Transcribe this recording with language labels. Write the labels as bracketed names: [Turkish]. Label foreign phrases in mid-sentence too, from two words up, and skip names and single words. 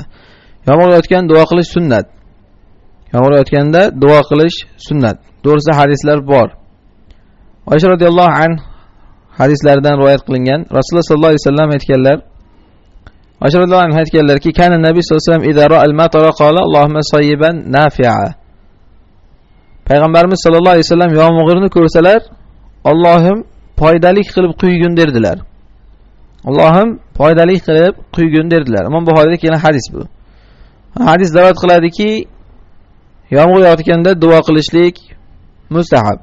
[Uzbek] Yomg'ir yog'ayotgan duo qilish sunnat. Yomg'ir yog'ayotganda duo qilish sunnat. To'g'risi hadislar bor. Oysha [Arabic] radhiyallohu anh [Uzbek] hadislaridan rivoyat qilingan. Rasululloh [Arabic] sollallohu alayhi vasallam [Uzbek] aytganlar. [Arabic] Oysha رضي الله عنه aytganlarki, كان النبي صلى الله عليه وسلم إذا رأى المطر قال اللهم صيبا نافعا. [Uzbek] Payg'ambarimiz [Arabic] sollallohu alayhi vasallam [Uzbek] yomg'irni ko'rsalar, Allohim foydali qilib quygin derdilar. Allohim foydali qilib quygin derdilar. Imom Buxoriyda kelgan hadis bu. Hadis da'vat qiladiki, yomg'ir yog'ayotganda duo qilishlik mustahab.